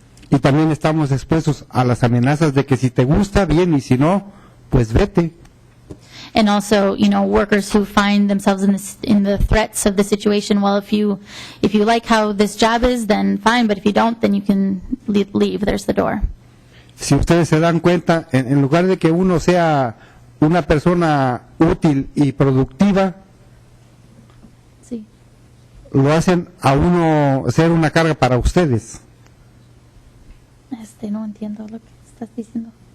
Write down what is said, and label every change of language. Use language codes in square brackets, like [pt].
[es] Y también estamos expuestos a las amenazas de que si te gusta, bien, y si no, pues vete. [en] And also, workers who find themselves in the threats of the situation. Well, if you like how this job is, then fine. But if you don't, then you can leave. There's the door. [es] Si ustedes se dan cuenta, en lugar de que uno sea una persona útil y productiva, Sí. lo hacen a uno ser una carga para ustedes. No entiendo lo que estás diciendo.